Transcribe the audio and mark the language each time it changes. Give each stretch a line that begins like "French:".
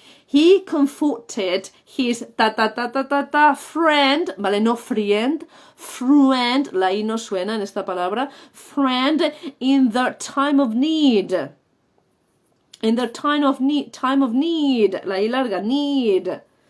English: He comforted his friend,
Spanish: ¿vale? No friend, friend, la I no suena en esta palabra.
English: Friend in the time of need. In the time of need,
Spanish: la I larga,
English: need.